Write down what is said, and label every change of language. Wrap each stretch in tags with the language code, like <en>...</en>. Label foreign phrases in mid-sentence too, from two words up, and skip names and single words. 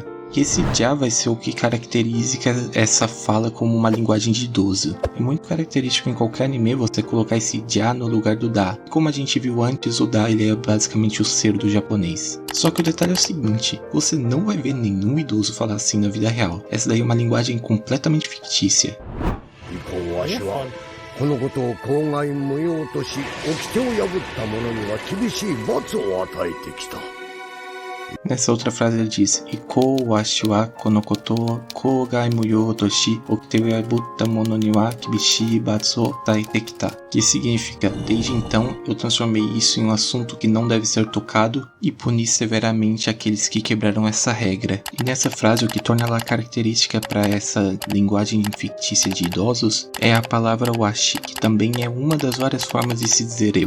<pt>E esse ja vai ser o que caracteriza essa fala como uma linguagem de idoso. É muito característico em qualquer anime você colocar esse ja no lugar do da. Como a gente viu antes, o da ele é basicamente o ser do japonês. Só que o detalhe é o seguinte, você não vai ver nenhum idoso falar assim na vida real. Essa daí é uma linguagem completamente fictícia.</pt> <ja>以降わ</ja> <pt>Aí é</pt> <ja>しは</ja> <pt>foda.</pt> <ja>このことを口外無用とし掟を破った者には厳しい罰を与えてきた。</ja> <pt>Nessa outra frase ele diz</pt> <ja>以降わしはこのことを口外無用とし掟を破った者には厳しい罰を与えてきた,</ja> <pt>que significa, desde então eu transformei isso em um assunto que não deve ser tocado e puni severamente aqueles que quebraram essa regra. E nessa frase o que torna ela característica para essa linguagem fictícia de idosos é a palavra washi, que também é uma das várias formas de se dizer eu.</pt>